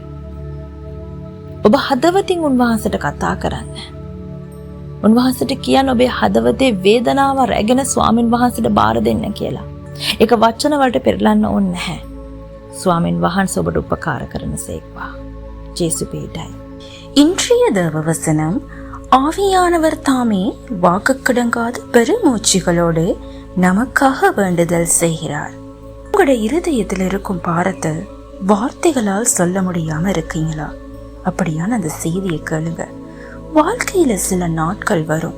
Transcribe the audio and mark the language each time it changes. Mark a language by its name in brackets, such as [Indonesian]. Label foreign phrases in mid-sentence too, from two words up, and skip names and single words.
[Sinhala] ඔබ හදවතින් උන්වහන්සේට කතා කරන්න. උන්වහන්සේට කියන්න ඔබේ හදවතේ වේදනාව රැගෙන ස්වාමින් වහන්සේට බාර දෙන්න කියලා. ඒක වචන වලට පෙරලන්න ඕනේ නැහැ. ස්වාමින් වහන්සේ ඔබට උපකාර කරනසේක්වා. ජේසු පීඩයි. [Tamil] இன்றைய தேவவசனம் ஆவியானவர் தாமே வாக்குக்கடங்காத பெருமூச்சுகளோடு நமக்காக வேண்டுதல் செய்கிறார். உங்களுடைய இருதயத்தில் இருக்கும் பாரத்தை வார்த்தைகளால் சொல்ல முடியாம இருக்கீங்களா? அப்படியான அந்த செய்தியை கேளுங்க. வாழ்க்கையில சில நாட்கள் வரும்.